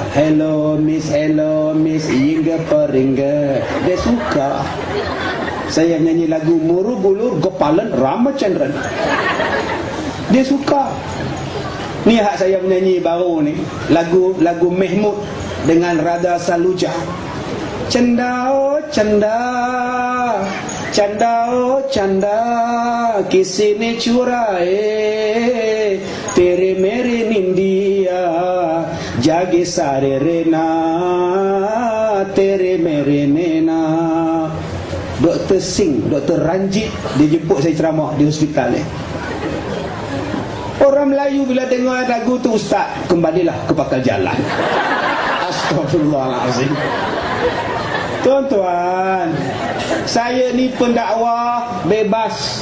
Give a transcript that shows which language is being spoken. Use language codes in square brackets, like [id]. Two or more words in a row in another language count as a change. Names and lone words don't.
[ms] Hello miss, Inga Peringga. Dia suka saya menyanyi lagu Murugulur Gopalan Ramachandran. Dia suka. Ni hak saya menyanyi baru ni, lagu Mehmud dengan Radha Saluja. [hi] चंदा ओ चंदा, चंदा ओ चंदा, किसने चुराई तेरे मेरी निंदिया जागे सारी रैना तेरे मेरे नैना. [ms] Dr. Singh, Dr. Ranjit, dia jemput saya ceramah di hospital ni. Orang Melayu bila dengar lagu tu, ustaz, kembalilah ke pakal jalan. Astagfirullahalazim. Tuan-tuan, saya ni pendakwah bebas.